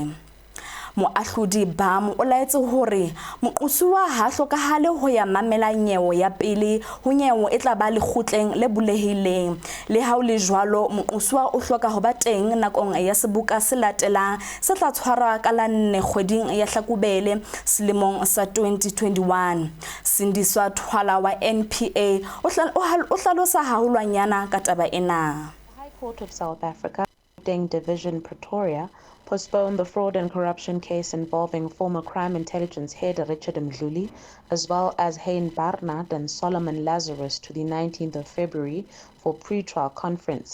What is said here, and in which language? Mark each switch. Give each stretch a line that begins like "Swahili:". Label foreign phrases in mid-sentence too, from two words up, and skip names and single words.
Southern Sotho: Moahlodi Bam o laetse hore moqosuwa ha hlokahale ho ya mamela nyewo ya pele ho nyewo e tla ba le kgotleng le bulehileng le ha o le jwalo moqosuwa o hloka ho ba teng nakong ya seboka se latelang se tla tshwarwa ka la 4 kgweding ya Hlakubele selemong sa 2021. Sindiswa Thwala wa NPA o hlalosa haholwanyana ka taba ena.
English: The High Court of South Africa, Division Pretoria, postponed the fraud and corruption case involving former crime intelligence head Richard Mdluli, as well as Hein Barnard and Solomon Lazarus, to the 19th of February for pre-trial conference.